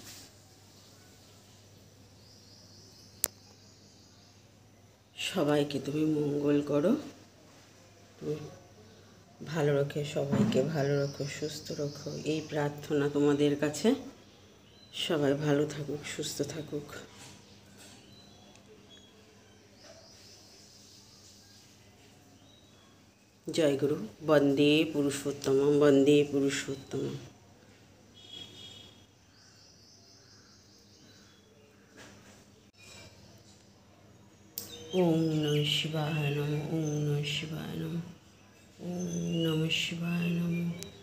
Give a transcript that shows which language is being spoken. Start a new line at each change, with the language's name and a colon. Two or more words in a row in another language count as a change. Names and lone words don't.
Bangla: সবাইকে তুমি মঙ্গল করো, তুমি ভালো রাখো, সবাইকে ভালো রাখো, সুস্থ রাখো, এই প্রার্থনা তোমাদের কাছে। সবাই ভালো থাকুক, সুস্থ থাকুক। জয় গুরু।
Sanskrit: বন্দে পুরুষোত্তমম, বন্দে পুরুষোত্তমম। ওম নমঃ শিবায় নমঃ। ওম নমঃ শিবায় নমঃ। ওম নমঃ শিবায় নমঃ।